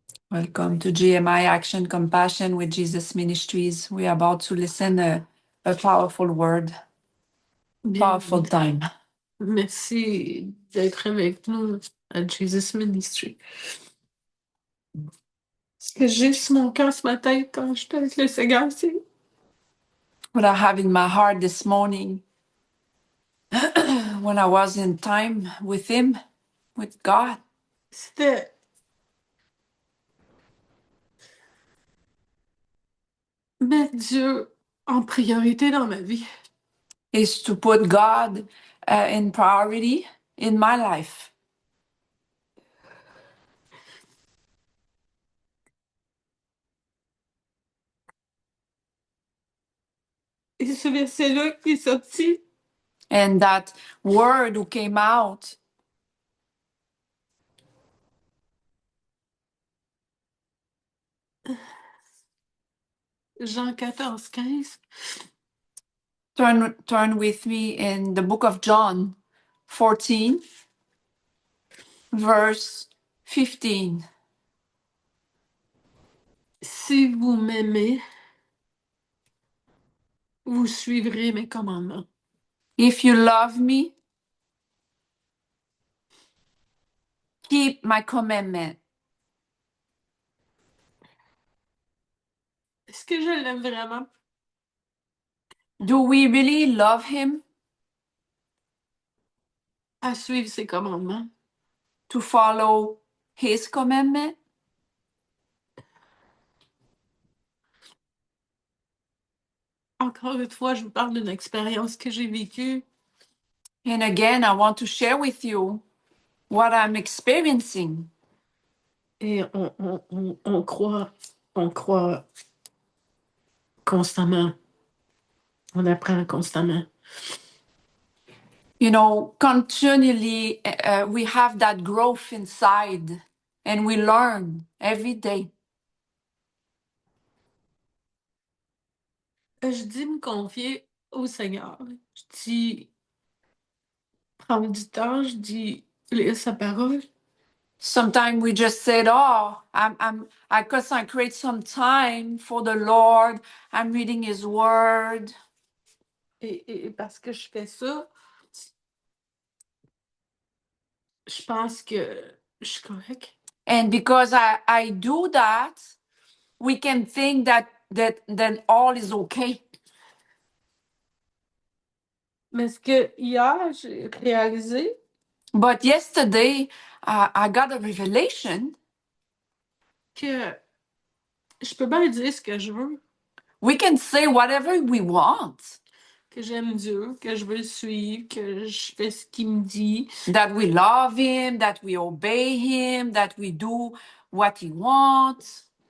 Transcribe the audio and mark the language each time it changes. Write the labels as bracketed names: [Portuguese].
[English] Welcome to GMI Action Compassion with Jesus Ministries. We are about to listen a powerful word, powerful time. [French] Merci d'être avec nous à Jesus Ministry. Ce que j'ai sur mon cœur ce matin quand je suis avec le Seigneur, c'est [English] What I have in my heart this morning when I was in time with Him, with God, [French] c'était mettre Dieu en priorité dans ma vie. [English] is to put God in priority in my life. [French] Et ce verset-là qui est sorti, [English] And that word who came out, [French] Jean 14, 15, [English] turn with me in the book of John 14, verse 15. [French] si vous m'aimez, vous suivrez mes commandements. [English] If you love me, keep my commandment. [French] Est-ce que je l'aime vraiment? [English] Do we really love him? [French] À suivre ses commandements. [English] To follow his commandment? [French] Encore une fois, je vous parle d'une expérience que j'ai vécue. [English] And again, I want to share with you what I'm experiencing. [French] Et on croit constamment. On apprend constamment. [English] You know, continually, we have that growth inside and we learn every day. [French] Je dis me confier au Seigneur. Je dis prendre du temps. Je dis lire sa parole. [English] Sometimes we just said, "Oh, I consecrate some time for the Lord. I'm reading His Word." [French] Et parce que je fais ça, je pense que je suis correcte. [English] And because I do that, we can think that then all is okay. [French] Mais ce que hier, j'ai réalisé, [English] But yesterday, I got a revelation. [French] que je peux bien dire ce que je veux. [English] We can say whatever we want. [French] Que j'aime Dieu, que je veux le suivre, que je fais ce qu'il me dit. [English] That we love Him, that we obey Him, that we do what He wants.